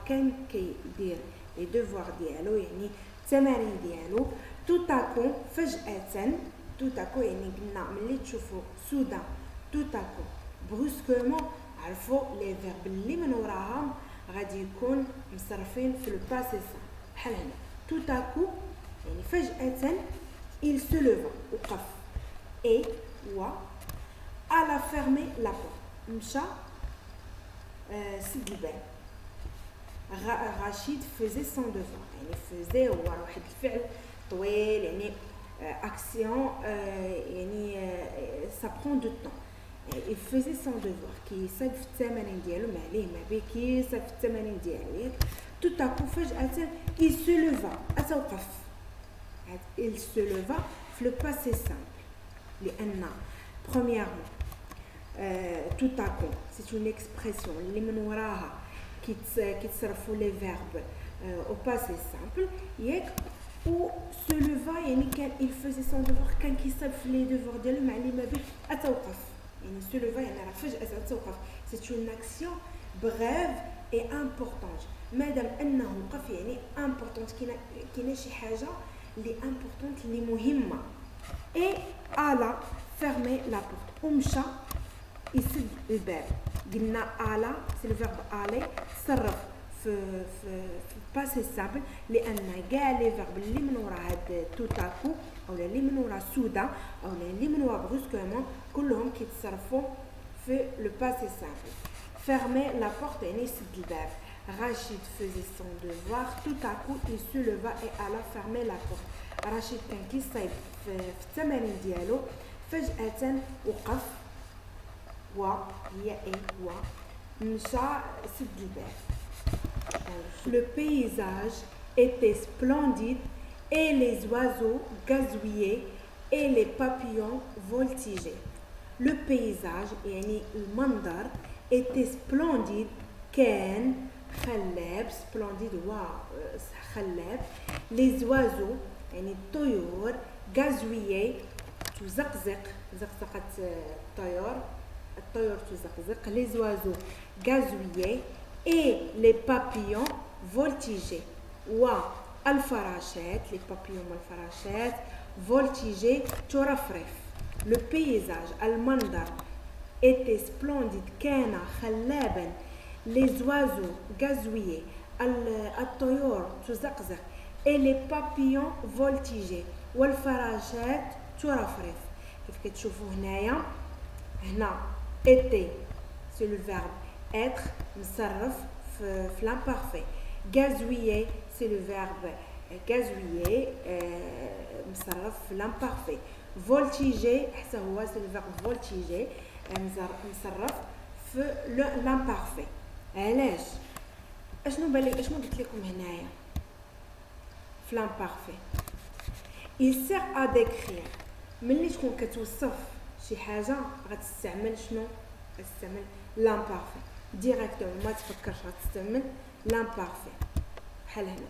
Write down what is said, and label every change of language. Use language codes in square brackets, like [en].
[ar] كان كيدير [fr] les devoirs [ar] ديالو يعني التمارين ديالو. [fr] tout à coup [ar] فجأة. [fr] tout à coup [ar] يعني قلنا ملي تشوفوا سودا [fr] tout à coup brusquement [ar] عرفوا لي فيرب اللي من وراهم غادي يكون مصرفين في لو باسي سامبل. [fr] بحال هنا tout à coup [ar] يعني فجأة [fr] il se leva [ar] وقف [fr] et و alla fermer la porte [ar] مشى سد الباب. [fr] رشيد faisait son devoir يعني faisait [ar] هو واحد الفعل طويل يعني [fr] action يعني ça prend du temps. il faisait son devoir [ar] كيصايب في التمارين ديالو ما عليه ما بيه كيصايب في التمارين ديالو ياك. [fr] tout à coup فجأة il se leva [ar] أتوقف. [fr] il se leva في le passé simple لأن premièrement tout à coup c'est une expression [ar] اللي من وراها كيتصرفوا لي فيرب [fr] au passé simple [ar] ياك. و [fr] se leva [ar] يعني كان [fr] il faisait son devoir [ar] كان كيصايب في لي devoirs ديالو مع اللي ما بيه أتوقف. يعني [fr] se leva [ar] يعني راه فجأة أتوقف. [fr] c'est une action brève et importante. [ar] مادام انه وقف يعني [fr] importante [ar] كاينه شي حاجه اللي importante اللي مهمه. [fr] et alla fermer la porte [ar] ومشى يسد الباب. قلنا [fr] alla c'est le verbe aller [ar] تصرف في باسي سامبل لان كاع لي فيرب اللي من ورا هاد توتاكو او اللي من ورا سودا او اللي من ورا بروسكومون كلهم كيتصرفوا في لو باسي سامبل. [fr] fermer la porte [ar] يعني يسد الباب. [fr] Rachid faisait son devoir. Tout à coup il se leva et alla fermer la porte. [ar] رشيد كان كيصايب في التمارين ديالو فجأة وقف وهي و مشى سد الباب. [fr] Le paysage était splendide et les oiseaux gazouillaient et les papillons voltigeaient. Le paysage [ar] يعني المنظر [fr] était splendide [ar] كان خلاب. splendide هو خلاب. [fr] les oiseaux [ar] يعني الطيور [fr] gazouillaient [ar] تزقزق. زقزقت الطيور تزقزق. [fr] les oiseaux gazouillaient et les papillons voltigeaient. [ar] والفراشات [fr] les papillons [ar] والفراشات [fr] voltigeaient [ar] ترفرف. [fr] le paysage [ar] المنظر [fr] était splendide [ar] كان خلابا. [fr] les oiseaux gazouillaient [ar] الطيور تزقزق [fr] et les papillons voltigeaient [ar] والفراشات ترفرف. كيف كتشوفوا هنايا هنا [fr] était c'est le verbe être [ar] مصرف في l'imparfait. [fr] gazouiller c'est le verbe gazouiller [ar] مصرف في [fr] l'imparfait. voltiger [ar] حتى هو [fr] c'est le verbe voltiger [ar] مصرف في [fr] l'imparfait. [ar] علاش اشنو قلت لكم هنايا في لامبارفي [fr] il sert à décrire [ar] ملي تكون كتوصف شي حاجه غتستعمل شنو غتستعمل لامبارفي ديريكتومون ما تفكرش غتستعمل لامبارفي بحال